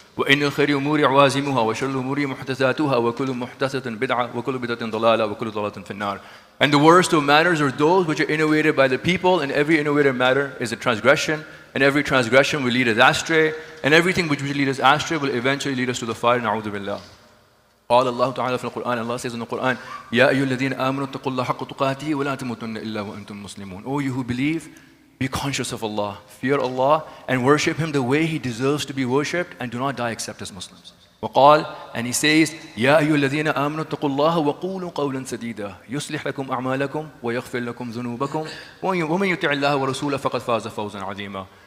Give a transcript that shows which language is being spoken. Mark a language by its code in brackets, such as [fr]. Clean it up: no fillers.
[ar] وَإِنَّ الْخَيْرِ أُمُورِ عَوَازِمُهَا وَشَرُّ الْأُمُورِ مُحْدَثَاتُهَا وَكُلُّ مُحْدَثَةٍ بِدْعَةٍ وَكُلُّ بِدْعَةٍ ضَلَالَةٍ وَكُلُّ ضَلَالَةٍ فِي النَّارِ. [en] And the worst of matters are those which are innovated by the people, and every innovative matter is a transgression, and every transgression will lead us astray, and everything which will lead us astray will eventually lead us to the fire. [ar] Na'udhu billah. قال الله تعالى في القرآن, [en] Allah says in the Quran, [ar] يَا أَيُّهَا الَّذِينَ آمَنُوا اتَّقُوا اللَّهَ حَقَّ تُقَاتِهِ وَلَا تَمُوتُنَّ إِلَّا وَأَنْتُمْ مُسْلِمُونَ. [en] O you who believe, be conscious of Allah, fear Allah, and worship Him the way He deserves to be worshipped, and do not die except as Muslims. [ar] وقال, [en] and He says, [ar] يَا أَيُّهَا الَّذِينَ آمَنُوا اتَّقُوا اللَّهَ وَقُولُوا قَوْلًا سَدِيدًا يُصْلِحْ لَكُمْ أَعْمَالَكُمْ وَيَغْفِرْ لَكُمْ ذُنُوبَكُمْ وَمَنْ يُطِعِ اللَّهَ وَرَسُولَهُ فَقَدْ فَازَ فَوْزًا عَظِيمًا.